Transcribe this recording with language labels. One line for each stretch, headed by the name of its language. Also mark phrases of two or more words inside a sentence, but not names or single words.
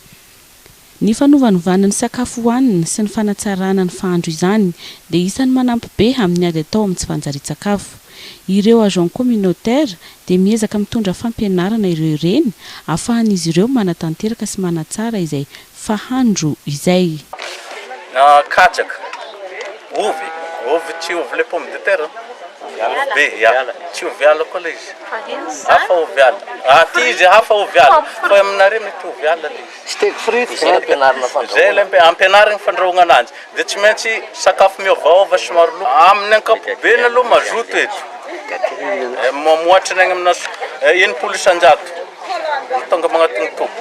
Malagasy: ny fanovanovana ny sakafo hohanina sy ny fanatsarana ny fahandro izany dia isan'ny manampy be amin'ny ady atao amin'ny tsy fanjarian-tsakafo. Ireo
French: agent communautaire
Malagasy: dia miezaka mitondra fampianarana ireo ireny ahafahan'izy ireo manatanteraka sy manatsara izay fahandro izay. Katsaka, ovy tsy ovy le
French: pomme de terre.
Malagasy: Be, tsy ovy ala koa le izy. Hafa ovy ala. Ty izy hafa ovy ala. Fa aminareo mety ovy ala le izy.
French: Steak frites
Malagasy: zay ampianarina fandrahoana. Zay ampianarina fandrahoana ananjy. Dia tsy maintsy sakafo miovaova sy maro loko. Amin'ny ankapobeny aloha mazoto eto. Mamoatra ny amina 100% tonga magnatony topo.